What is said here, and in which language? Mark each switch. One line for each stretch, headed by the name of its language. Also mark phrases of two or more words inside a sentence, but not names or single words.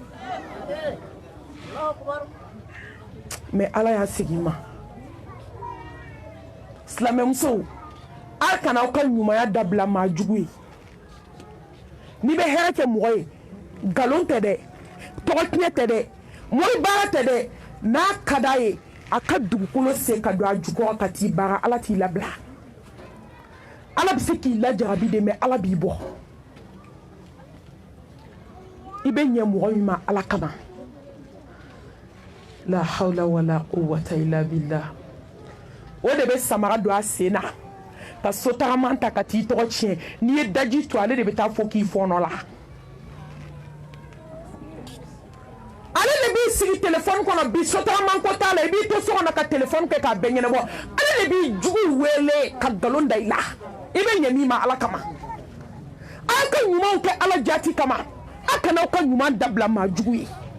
Bambara: mais ala y'a segin ma silamɛmusow a kana aw ka ɲumanya dabila maa jugu ye n'i bɛ hɛrɛ kɛ mɔgɔ ye nkalon tɛ dɛ tɔgɔ tiɲɛ tɛ dɛ mori baara tɛ dɛ n'a ka d'a ye a ka dugukolo sen ka don a jukɔrɔ ka t'i baara ala t'i labila ala bɛ se k'i lajarabi de mais ala b'i bɔ i bɛ ɲɛ mɔgɔ min ma ala kama la
Arabic: حول ولا قوة إلا بالله
Bambara: o de bɛ samara don a sen na ka sotagaman ta ka t'i tɔgɔ tiɲɛ n'i ye daji to ale de bɛ taa fɔ k'i fɔɔnɔ la ale de b'i sigi telefɔni kɔnɔ bi sotagaman ko t'a la i b'i to so kɔnɔ ka telefɔni kɛ k'a bɛɛ ɲɛnabɔ ale de b'i jugu wele ka nkalon da i la i bɛ ɲɛ min ma ala kama a ka ɲumanw kɛ ala jati kama a kana aw ka ɲuman dabila maa jugu ye